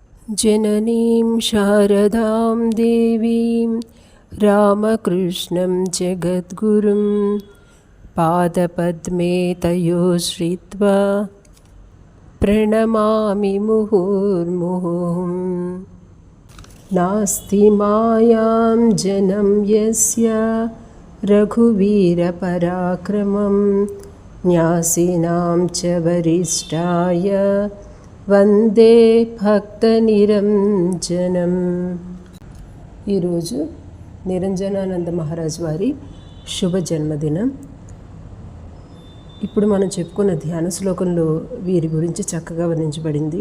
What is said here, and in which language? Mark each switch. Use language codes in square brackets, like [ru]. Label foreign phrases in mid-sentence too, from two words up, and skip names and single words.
[sa] जननीं शारदां देवीं रामकृष्णं जगद्गुरुं पादपद्मे तयो श्रित्वा प्रणमामि मुहुर्मुहुः। नास्ति मायां जनं यस्य रघुवीरपराक्रमं न्यासिनां च वरिष्ठाय వందే భక్త నిరంజనం. [te] ఈరోజు నిరంజనానంద మహారాజ్ వారి శుభ జన్మదినం. ఇప్పుడు మనం చెప్పుకున్న ధ్యాన శ్లోకంలో వీరి గురించి చక్కగా వర్ణించబడింది.